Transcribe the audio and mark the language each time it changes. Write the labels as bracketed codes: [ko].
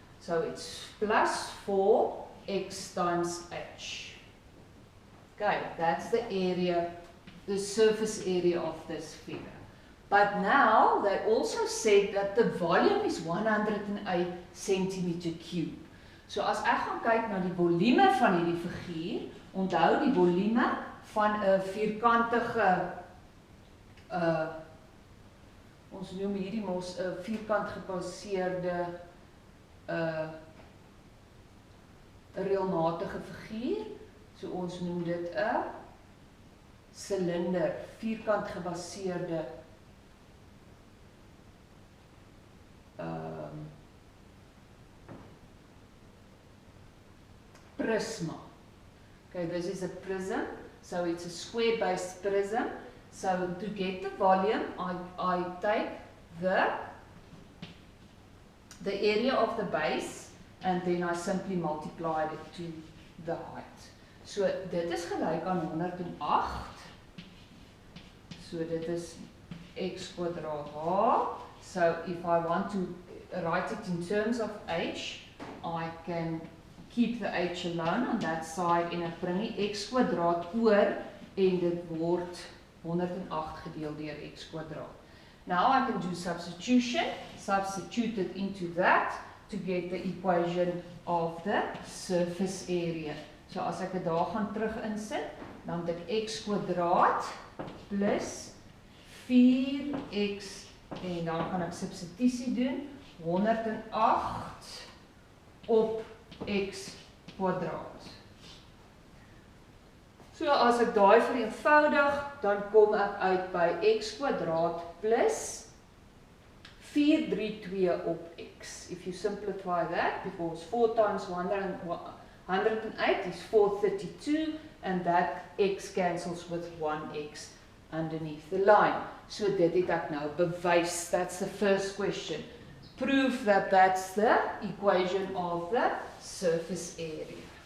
[en] So it's plus 4x times h. Okay, that's the area, the surface area of this figure. But now they also said that the volume is 108 centimeter cube. [af] So as ek gaan kyk na die volume van hierdie figuur, onthou die volume van 'n vierkantige ons noem hierdie mos 'n vierkant gebaseerde reëlmatige figuur. So ons noem dit 'n silinder, vierkant gebaseerde prisma. [en] Okay, this is a prism, so it's a square-based prism. So to get the volume, I take the area of the base, and then I simply multiply it to the height. [af] So dit is gelyk aan 108. So dit is x kwadraat h. [en] So if I want to write it in terms of h, I can keep the h alone on that side [af] en ek bring die x kwadraat [en] oor en dit word 108 gedeel deur x kwadraat. Now I can do substitution, substitute it into that to get the equation of the surface area. [af] So as ek dit daar gaan terug insit, dan het ek x kwadraat plus 4x en dan kan ek substitusie doen, 108 op x kwadraat. So as ek daai vereenvoudig, dan kom ek uit by x kwadraat plus 432 op x. [en] If you simplify that, because 4 times 108 is 432, and that x cancels with 1x underneath the line. [af] So dit het ek nou bewys. [en] That's the first question. Prove that that's the equation of the surface area.